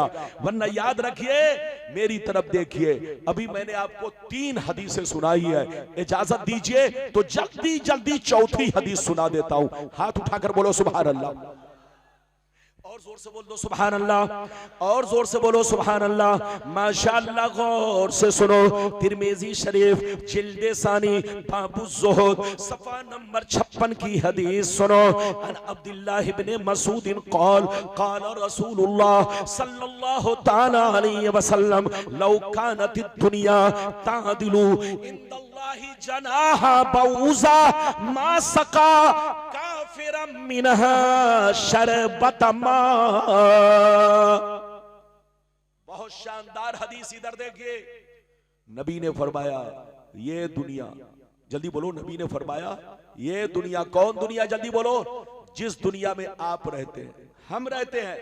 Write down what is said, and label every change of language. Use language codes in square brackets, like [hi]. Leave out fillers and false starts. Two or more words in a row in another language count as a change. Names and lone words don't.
[ur] ورنہ یاد رکھیے، میری طرف دیکھیے، ابھی میں نے آپ کو 3 حدیثیں سنائی ہے. اجازت دیجیے تو جلدی جلدی چوتھی حدیث سنا دیتا ہوں. ہاتھ اٹھا کر بولو [ar] سبحان الله, [ur] اور زور سے بول دو [ar] سبحان الله, [ur] اور زور سے بولو [ar] سبحان الله. [ur] ماشاءاللہ، غور سے سنو۔ ترمذی شریف جلدِ ثانی باب الزہد صفحہ نمبر 56 کی حدیث سنو. [ar] عن عبد الله بن مسعود قال قال رسول الله صلى الله تعالى عليه وسلم لو كانت الدنيا تعدل عند الله جناح بعوضة ما سقى كافرا منها شربة ماء. [ur] بہت شاندار حدیث، ادھر دیکھیے. نبی نے فرمایا یہ دنیا، جلدی بولو، نبی نے فرمایا یہ دنیا، کون دنیا، جلدی بولو، جس دنیا میں آپ رہتے ہیں، ہم رہتے ہیں.